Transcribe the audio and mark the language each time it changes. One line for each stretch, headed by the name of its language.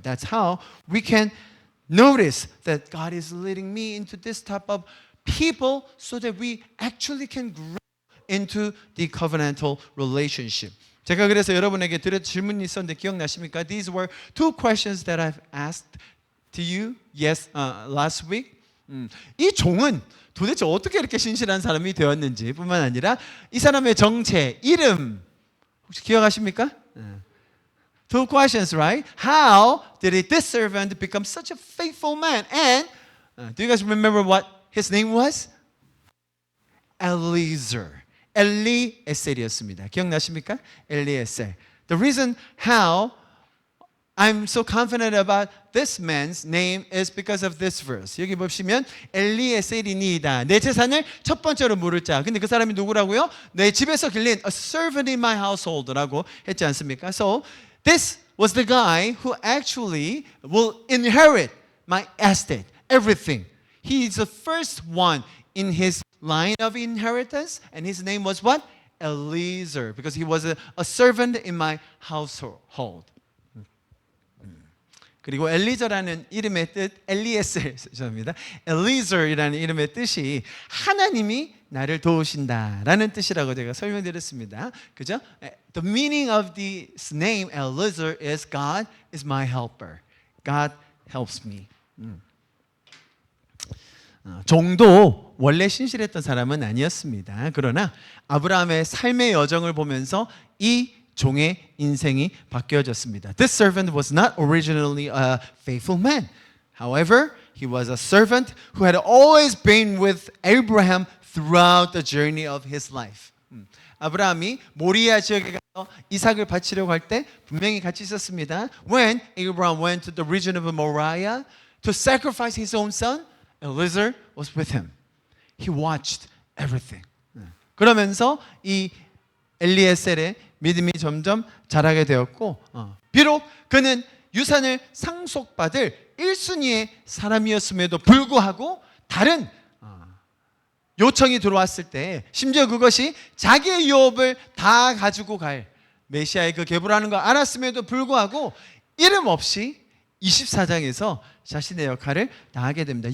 English: That's how we can notice that God is leading me into this type of people so that we actually can grow into the covenantal relationship.
Korean: 제가 그래서 여러분에게 드렸던 질문이 있었는데 기억나십니까?
English: These were two questions that I've asked to you last week.
Korean: 이 종은 도대체 어떻게 이렇게 신실한 사람이 되었는지 뿐만 아니라 이 사람의 정체, 이름 혹시 기억하십니까?
English: Two questions, right? How did this servant become such a faithful man? And do you guys remember what his name was?
Korean: Eliezer. 엘리에셀이었습니다. 기억나십니까? 엘리에셀.
English: The reason how I'm so confident about this man's name is because of this verse.
Korean: 여기 보시면 엘리에셀이니이다. 내 재산을 첫 번째로 물을 자. 근데 그 사람이 누구라고요? 내 집에서 길린
English: a servant in my household
Korean: 라고 했지 않습니까?
English: So this was the guy who actually will inherit my estate, everything. He is the first one in his line of inheritance, and his name was what? Eliezer, because he was a servant in my household.
Korean: 그리고 엘리저라는 이름의 뜻, 엘리에셀, 죄송합니다. 엘리저이라는 이름의 뜻이 하나님이 나를 도우신다라는 뜻이라고 제가 설명드렸습니다. 그죠?
English: The meaning of this name, Eliezer, is God is my helper. God helps me.
Korean: 종도 원래 신실했던 사람은 아니었습니다. 그러나 아브라함의 삶의 여정을 보면서 이 종의 인생이 바뀌어졌습니다.
English: This servant was not originally a faithful man. However, he was a servant who had always been with Abraham throughout the journey of his life.
Korean: 아브라함이 모리아 지역에 가서 이삭을 바치려고 할 때 분명히 같이 있었습니다.
English: When Abraham went to the region of Moriah to sacrifice his own son, Eliezer was with him. He watched everything.
Korean: 그러면서 이 엘리에셀의 믿음이 점점 자라게 되었고 비록 그는 유산을 상속받을 1순위의 사람이었음에도 불구하고 다른 요청이 들어왔을 때 심지어 그것이 자기의 유업을 다 가지고 갈 메시아의 그 계보라는 걸 알았음에도 불구하고 이름 없이 24장에서 자신의 역할을 다하게 됩니다.